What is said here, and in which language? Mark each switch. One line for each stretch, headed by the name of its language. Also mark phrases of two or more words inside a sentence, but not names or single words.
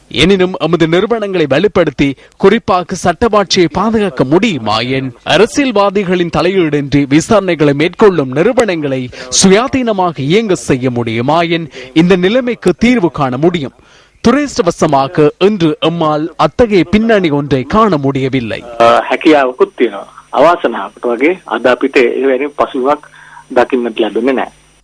Tamil: எனினும் எமது நிறுவனங்களை வலுப்படுத்தி குறிப்பாக சட்டவாட்சியை பாதுகாக்க முடியுமாயின் அரசியல்வாதிகளின் தலையீடின்றி விசாரணைகளை மேற்கொள்ளும் நிறுவனங்களை சுயாதீனமாக இயங்க செய்ய முடியுமாயின் இந்த நிலைமைக்கு தீர்வு காண முடியும். துரதிர்ஷ்டவசமாக இன்று எம்மால் அத்தகைய பின்னணி ஒன்றை காண முடியவில்லை.
Sinhala: අවාසනාවකට වගේ අද අපිට එවැනි පසුබිමක් දකින්නට ලැබෙන්නේ නැහැ.